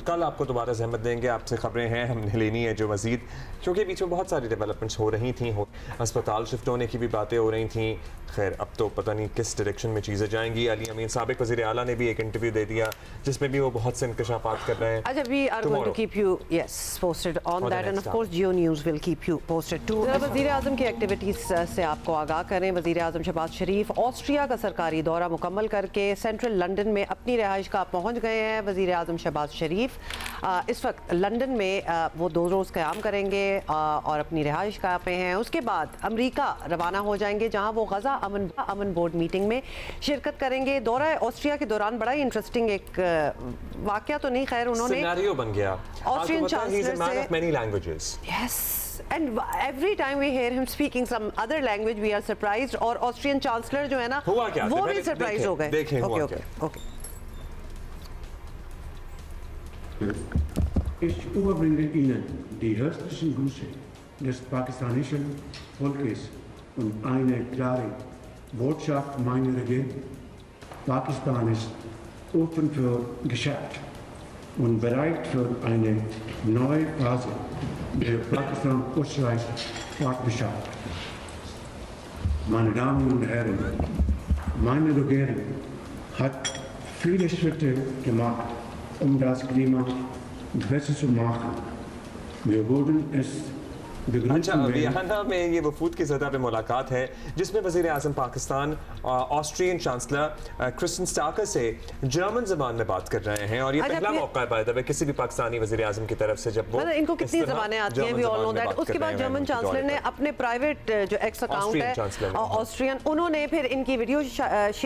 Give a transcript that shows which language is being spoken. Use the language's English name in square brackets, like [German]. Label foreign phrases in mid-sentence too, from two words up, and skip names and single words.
[Urdu] کل آپ کو دوبارہ زحمت دیں گے، آپ سے خبریں ہیں ہم نے لینی ہے جو مزید، کیونکہ بیچ میں بہت ساری ڈیولپمنٹس ہو رہی تھی، اسپتال شفٹ ہونے کی بھی باتیں ہو رہی تھی. خیر اب تو پتا نہیں کس ڈائریکشن میں چیزیں جائیں گی۔ علی امین سابق وزیر اعلیٰ نے بھی ایک انٹرویو دے دیا جس میں بھی وہ بہت سے انکشافات کر رہے ہیں. अच्छा, [English] we are going to keep you posted on that and of course Geo News will keep you posted too. [Urdu] وزیر اعظم کی ایکٹیویٹیز سے آپ کو آگاہ کریں۔ وزیر اعظم شہباز شریف آسٹریا کا سرکاری دورہ مکمل کر کے سینٹرل لندن میں اپنی رہائش کا پہنچ گئے ہیں. وزیر اعظم شہباز شریف اس وقت لندن میں وہ 2 روز قیام کریں گے اور اپنی رہائش کا پے ہیں. اس کے بعد امریکہ روانہ ہو جائیں گے جہاں وہ غزہ امن بورڈ میٹنگ میں شرکت کریں گے. دورہ آسٹریا کے دوران بڑا ہی انٹرسٹنگ ایک واقعہ تو نہیں، خیر انہوں نے سینیریو بن گیا آسٹرین چانسلر سے [English] many languages. Yes, and every time we hear him speaking some other language we are surprised। [Urdu] اور آسٹرین چانسلر جو ہے نا وہ بھی سرپرائز ہو گئے. ओके [German] Ich überbringe Ihnen die herzlichen Grüße des pakistanischen Volkes und eine klare Botschaft meiner Regierung. Pakistan ist offen für Geschäft und bereit für eine neue Phase der Pakistan-Österreich-Partnerschaft. Meine Damen und Herren, meine Regierung hat viele Schritte gemacht, das Klima besser zu machen. Wir würden es [Urdu] اچھا، ویانا میں یہ وفود کی سطح پہ ملاقات ہے جس میں وزیر اعظم پاکستان آسٹرین چانسلر کرسٹن اسٹاکر سے جرمن زبان میں بات کر رہے ہیں اور یہ پہلا موقع ہے [English] by the way [Urdu] کسی بھی پاکستانی وزیر اعظم کی طرف سے جب وہ ان کو کتنی زبانیں آتی ہیں, [English] we all know that. [Urdu] اس کے بعد جرمن چانسلر نے اپنے پرائیویٹ جو ایکس اکاؤنٹ ہے آسٹرین، انہوں نے پھر ان کی ویڈیو شیئر کی,